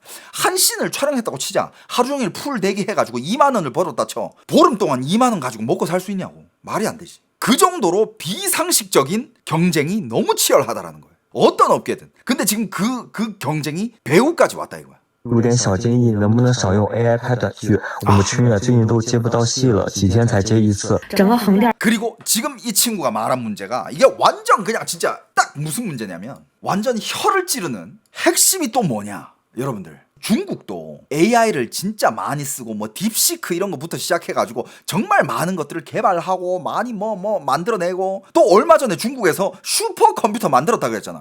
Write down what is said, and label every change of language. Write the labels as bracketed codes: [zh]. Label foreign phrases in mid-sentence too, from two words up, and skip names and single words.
[ko] 한 씬을 촬영했다고 치자. 하루 종일 풀 대기 해가지고 2만 원을 벌었다 쳐. 보름 동안 2만 원 가지고 먹고 살 수 있냐고. 말이 안 되지. 그 정도로 비상식적인 경쟁이 너무 치열하다라는 거예요. 어떤 업계든. 근데 지금 그 경쟁이 배우까지 왔다 이거야. [zh] 有点小建议，能不能少用 AI 拍短剧？我们群里最近都接不到戏了，几天才接一次。整个横店 [ko] 그리고 지금 이 친구가 말한 문제가 이게 완전 그냥 진짜 딱 무슨 문제냐면 완전 혀를 찌르는 핵심이 또 뭐냐, 여러분들. 중국도 AI를 진짜 많이 쓰고 뭐 딥시크 이런 거부터 시작해가지고 정말 많은 것들을 개발하고 많이 뭐 만들어내고, 또 얼마 전에 중국에서 슈퍼컴퓨터 만들었다고 했잖아.